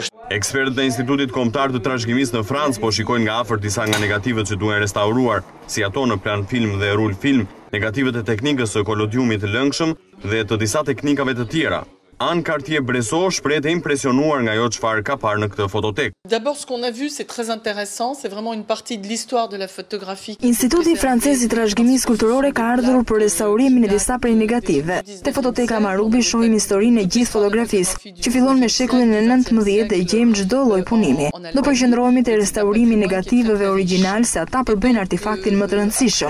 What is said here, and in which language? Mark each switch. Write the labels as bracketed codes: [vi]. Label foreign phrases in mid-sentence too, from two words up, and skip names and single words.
[sq] Ekspertët e Institutit Kombëtar të Trashëgimisë në Francë po shikojnë nga afër disa nga negativet që duhen restauruar, si ato në plan film dhe rul film, negativet e teknikës së kolodiumit të lëngshëm dhe të disa teknikave të tjera. Anne Cartier-Bresson shpreh të impresionuar nga ajo çfarë ka parë në këtë fototekë. [fr] D'abord, ce qu'on a vu, c'est très intéressant, c'est vraiment une partie de l'histoire de la photographie. [sq] Instituti francez i trashëgimisë kulturore ka ardhur për restaurimin e disa prej negativeve. Te fototeka Marubi shohim historinë e gjithë fotografisë, që fillon me shekullin e 19 dhe gjejmë çdo lloj punimi. Do përqendrohemi te restaurimi i negativeve origjinal, se ata përbëjnë artefaktin më të rëndësishëm.